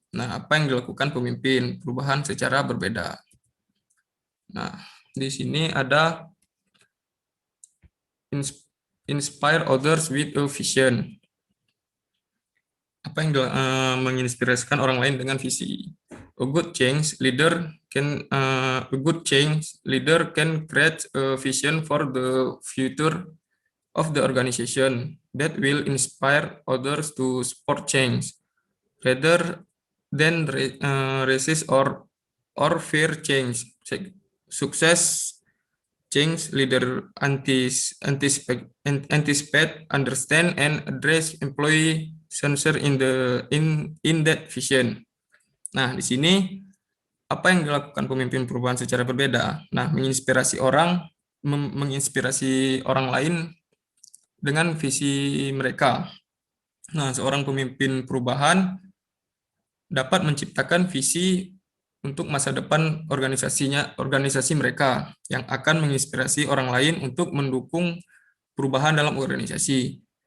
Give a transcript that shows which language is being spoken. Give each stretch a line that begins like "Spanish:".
Indonesian: Nah, apa yang dilakukan pemimpin perubahan secara berbeda. Nah, di sini ada
English: inspire others with a vision.
Indonesian: Apa yang menginspirasikan orang lain dengan visi.
English: A good change leader can create a vision for the future of the organization that will inspire others to support change rather than resist or fear change. Success change leader anticipate, understand, and address employee sensor in that vision.
Indonesian: Nah, di sini apa yang dilakukan pemimpin perubahan secara berbeda? Nah, menginspirasi orang lain dengan visi mereka. Nah, seorang pemimpin perubahan dapat menciptakan visi untuk masa depan organisasi mereka yang akan menginspirasi orang lain untuk mendukung perubahan dalam organisasi.